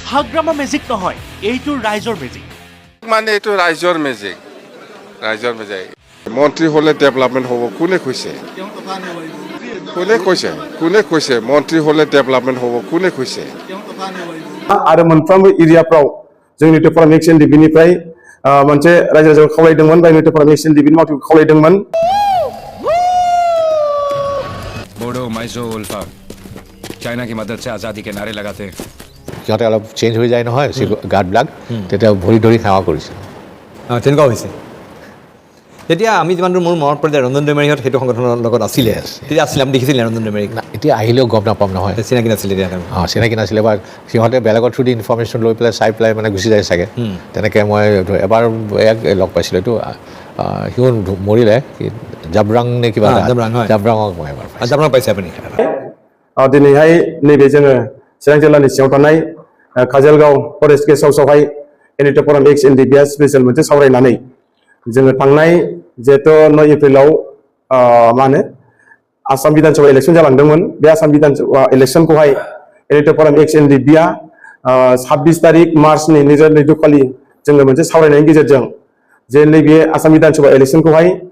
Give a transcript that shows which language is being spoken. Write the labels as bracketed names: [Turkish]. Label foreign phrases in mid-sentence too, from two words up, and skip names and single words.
[Assamese] হাগ্ৰামা মেজিক নহয়, এইটো ৰাইজৰ মেজিক। মানে এইটো ৰাইজৰ মেজিক, ৰাইজৰ মেজিক। মন্ত্ৰী হ'লে ডেভেলপমেণ্ট হ'ব কোনে কৈছে? কোনে কৈছে মন্ত্ৰী হ'লে ডেভেলপমেণ্ট হ'ব কোনে কৈছে? [Bodo] आरो मोनफ्रोमबो एरियाफ्राव जोंनि टेपरा मिक्स एन्ड डिबिनिफ्राय मोनसे रायजो राजाखौ खावलायदोंमोन बायनो टेपरा मिक्स एन्ड डिबिनि मावथिखौ खावलायदोंमोन। [Hindi] बोडो माइजो उल्फा चाइना की मदद से आज़ादी के नारे लगाते [Assamese] সিহঁতে অলপ চেঞ্জ হৈ যায় নহয় গাৰ্ডবিলাক তেতিয়া ভৰি ধৰি সেৱা কৰিছে তেনেকুৱা হৈছে তেতিয়া আমি যিমান দূৰ মোৰ মনত পৰে যে ৰঞ্জন দৈমাৰীহঁত সেইটো সংগঠনৰ লগত আছিলে তেতিয়া আছিলে আমি দেখিছিলে ৰঞ্জন দৈমাৰীক এতিয়া আহিলেও গম নাপাম নহয় চিনাকি নাছিলে তেতিয়া চিনাকি নাছিলে বা সিহঁতে বেলেগৰ থ্ৰু দি ইনফৰ্মেশ্যন লৈ পেলাই চাই পেলাই মানে গুচি যায় চাগে তেনেকৈ মই এবাৰ ইয়াক লগ পাইছিলোঁ এইটো সিও মৰিলে জাবৰাং নে কিবা জাবৰাঙক মই এবাৰ জাবৰাং পাইছে আপুনি [Bodo] दिनैहाय नैबे जोङो चिरां जिल्लानि सिङाव थानाय काजलगाव फरेस्ट गेस्ट हाउसावहाय एनि टेपरा मिक्स एन्ड डिबिया स्पेसियेल मोनसे सावरायनानै जोङो थांनाय जिहेथु 9 एप्रिलाव मा होनो आसाम बिधान सभा इलेक्सन जालांदोंमोन बे आसाम बिधान सभा इलेक्सनखौहाय एनि टेपरा मिक्स एन्ड डिबिया 26 तारिख मार्चनि 2022 खालि जोङो मोनसे सावरायनायनि गेजेरजों जे नैबे आसाम बिधान सभा इलेक्सनखौहाय